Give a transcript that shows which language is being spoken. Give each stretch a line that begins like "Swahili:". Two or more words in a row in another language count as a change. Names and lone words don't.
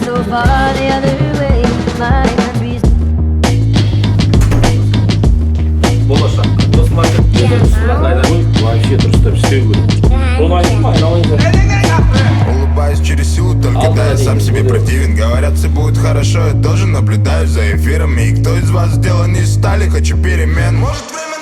English: far the other way. My memories.
Kazakh: Болашақ. Сосын вообще дұрыстап істеу керек. Соны айтып
Russian: Улыбаюсь через силу, только когда я сам себе противен. Говорят, все будет хорошо, я тоже наблюдаю за эфирами. И кто из вас сделан из стали, хочу перемен. Может,